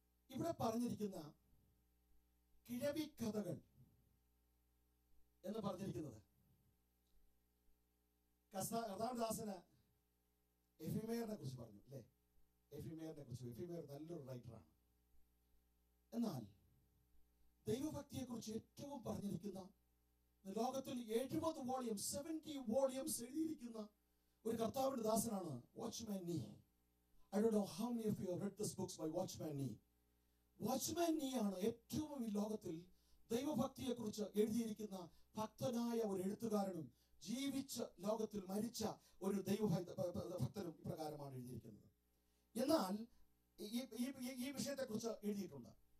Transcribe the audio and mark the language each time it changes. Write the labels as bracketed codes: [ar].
[ml] ഇവിടെ പറഞ്ഞിരിക്കുന്ന കിഴവി കഥകൾ എന്ന് പറഞ്ഞിരിക്കുന്നത് കർത്താവദാസന് എഫിമേറിനെ കുറിച്ച് പറഞ്ഞു അല്ലേ? എഫിമേറിനെ കുറിച്ച്. എഫിമേർ നല്ലൊരു റൈറ്ററാണ്. എന്നാൽ ദൈവഭക്തിയെ കുറിച്ച് ഏറ്റവും പറഞ്ഞിരിക്കുന്ന, ലോകത്തിൽ 70 വോളിയം 70 വോളിയംസ് എഴുതിയിരിക്കുന്ന ഒരു കർത്താവിന്റെ ദാസനാണ് വാച്ച്മാൻ നീ. [en] I don't know how many of you have read this books by Watchman Nee. [ml] Watchman Nee ആണ് ഏറ്റവും ഈ ലോകത്തിൽ ദൈവഭക്തിയെ കുറിച്ച് എഴുതിയിരിക്കുന്ന ഭക്തനായ ഒരു എഴുത്തുകാരനും ജീവിച്ച് ലോകത്തിൽ മരിച്ച ഒരു ദൈവഭക്തനും ഇപ്രകാരമാണ് എഴുതിയിരിക്കുന്നത്. എന്നാൽ ഈ വിഷയത്തെ കുറിച്ച് എഴുതിയിട്ടുണ്ട്.